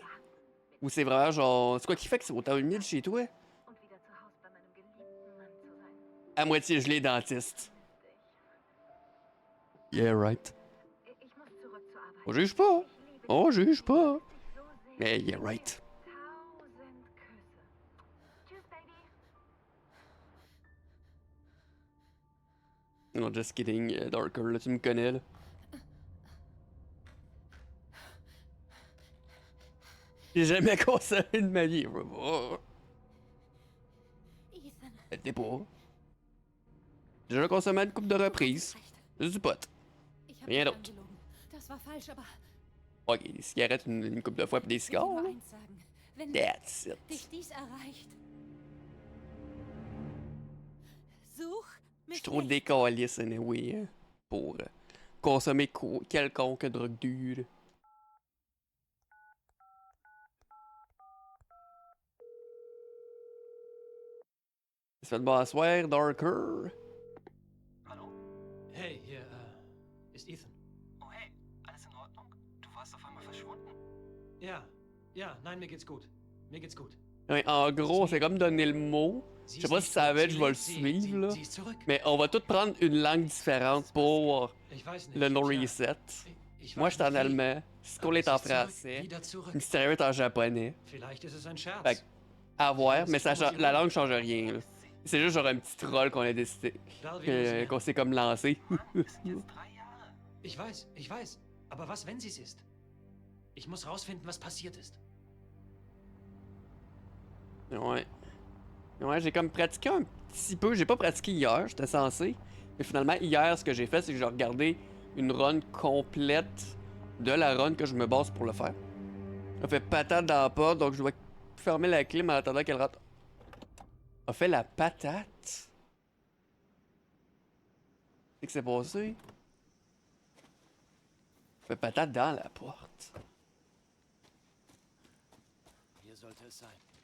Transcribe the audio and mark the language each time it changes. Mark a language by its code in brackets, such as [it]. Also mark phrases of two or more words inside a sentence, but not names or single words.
[fr] Ou c'est vraiment genre... C'est quoi qui fait que c'est autant humide chez toi? À moitié gelé dentiste. [en] Yeah, right. [fr] On juge pas. On juge pas. Mais [en] yeah, right. Non, just kidding, Darker, [fr] là, tu me connais, là. J'ai jamais consommé de ma vie. Oh, Ethan, t'es pas. J'ai déjà consommé une coupe de reprises. Juste du pot. [de] ich habe [fr] Rien [de] dich [fr] d'autre. [de] angelogen. Das war falsch, aber [fr] Ok, des cigarettes une coupe de fois puis des [de] ich will dir [fr] cigares, [de] nur [fr] là. [de] eins sagen. Wenn [en] That's it. [de] dich dies erreicht, such [fr] Je suis [de] mich [fr] trop [de] nicht. [fr] décalisse, anyway, hein, pour consommer quelconque drogue dure. Ça fait de bonsoir, Darker. [de] Hallo? Hey, hier, ist Ethan. Oh hey, alles in Ordnung? Du warst auf einmal verschwunden. Ja, ja, nein, mir geht's gut. Mir geht's gut. [fr] Ouais, en gros, c'est comme donner le mot. Je sais pas si ça va être, je vais le suivre, là. [de] Sie ist zurück. [fr] Mais on va tous prendre une langue différente pour [de] Ich weiß nicht. [fr] le no [de] tja, [fr] reset. [de] ich [fr] Moi, [de] weiß [fr] je suis en [de] nicht wie, [fr] allemand, Skull [de] aber [fr] est [de] sie [fr] en [de] ist zurück, [fr] français, [de] wieder zurück. [fr] Mysterio est en japonais. [de] Vielleicht ist es ein Scherz. [fr] Fait que, à voir, mais ça, la langue change rien, là. C'est juste genre un petit troll qu'on a décidé, [de] Egal, wie du es [fr] qu'on [de] nennst. [fr] s'est comme lancé. [de] Wir sind jetzt 3 Jahre. Ich weiß. Aber was, wenn sie es ist? Ich muss rausfinden, was passiert ist. [fr] Ouais. Ouais, j'ai comme pratiqué un petit peu. J'ai pas pratiqué hier, j'étais censé. Mais finalement, hier, ce que j'ai fait, c'est que j'ai regardé une run complète de la run que je me base pour le faire. Elle fait patate dans la porte, donc je dois fermer la clim en attendant qu'elle rentre. A fait la patate? Qu'est-ce que c'est passé? Fait patate dans la porte. [de] Hier sollte es sein.